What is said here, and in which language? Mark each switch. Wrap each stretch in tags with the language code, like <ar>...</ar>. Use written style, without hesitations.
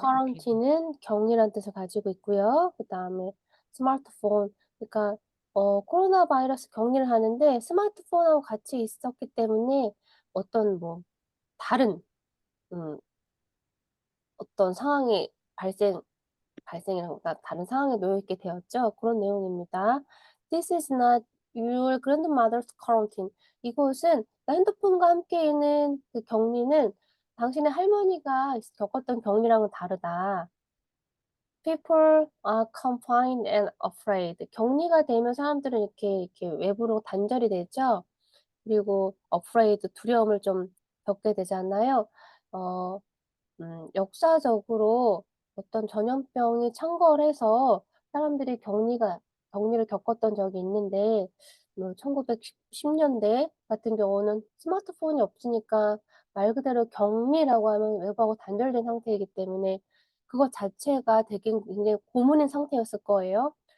<ko>quarantine은 격리란 뜻을 가지고 있고요. 그다음에 스마트폰, 그러니까 코로나 바이러스 격리를 하는데 스마트폰하고 같이 있었기 때문에 어떤 뭐 다른 음 어떤 상황이 발생이라기보다 다른 상황에 놓여 있게 되었죠. 그런 내용입니다.</ko> <en>"This is not your grandmother's quarantine."</en> <ko>이곳은, 그러니까 핸드폰과 함께 있는 그 격리는 당신의 할머니가 겪었던 격리랑은 다르다.</ko> <en>"People are confined and afraid."</en> <ko>격리가 되면 사람들은 이렇게 외부로 단절이 되죠. 그리고 afraid, 두려움을 좀 겪게 되잖아요. 어 역사적으로 어떤 전염병이 창궐해서 사람들이 격리를 겪었던 적이 있는데, 뭐 1910 년대 같은 경우는 스마트폰이 없으니까 말 그대로 격리라고 하면 외부하고 단절된 상태이기 때문에 그것 자체가 되게 굉장히 고문인 상태였을 거예요.</ko>